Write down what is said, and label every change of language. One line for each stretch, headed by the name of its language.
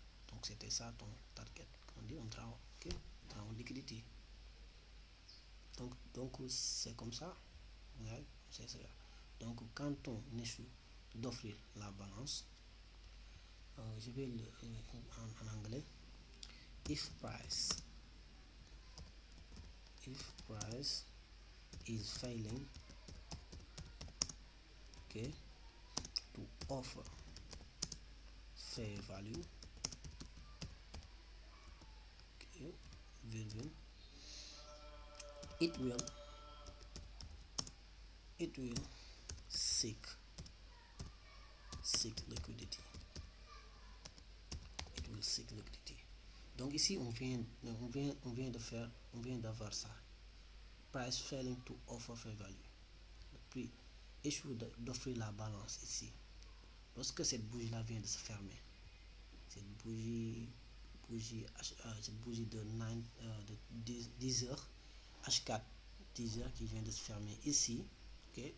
French: Donc c'était ça ton target. Quand on dit on travaille, ok, on travaille en liquidité. Donc c'est comme ça. Ouais, c'est ça. Donc quand on échoue d'offrir la balance, je vais en anglais.
English: If price is failing, okay, to offer fair value, okay, it will seek liquidity. It will seek liquidity.
French: Donc ici on vient d'avoir ça.
English: Price failing to offer fair value.
French: Le prix échoue d'offrir la balance ici. Lorsque cette bougie là vient de se fermer, cette bougie de 10 heures H4 10 heures qui vient de se fermer ici, ok.